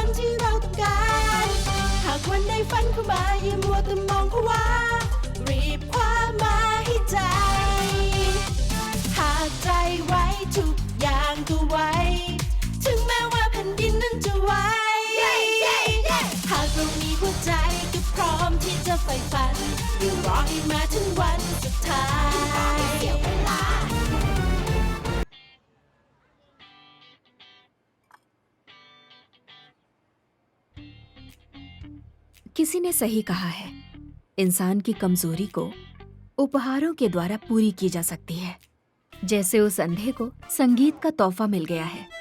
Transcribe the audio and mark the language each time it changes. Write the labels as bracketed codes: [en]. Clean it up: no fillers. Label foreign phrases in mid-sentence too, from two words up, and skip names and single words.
[th] ที่เราต้องการหากวันใดฝันเข้ามาอย่ามัวแต่มองเพราะว่ารีบคว้ามาให้ใจหากใจไว้ทุกอย่างก็ไว้ถึงแม้ว่าแผ่นดินนั้นจะไหวหากเรามีหัวใจก็พร้อมที่จะใฝ่ฝันอย่ารอให้มาถึงวันสุดท้ายเสียเวลา [hi] किसी ने सही कहा है, इंसान की कमजोरी को उपहारों के द्वारा पूरी की जा सकती है। जैसे उस अंधे को संगीत का तोहफा मिल गया है।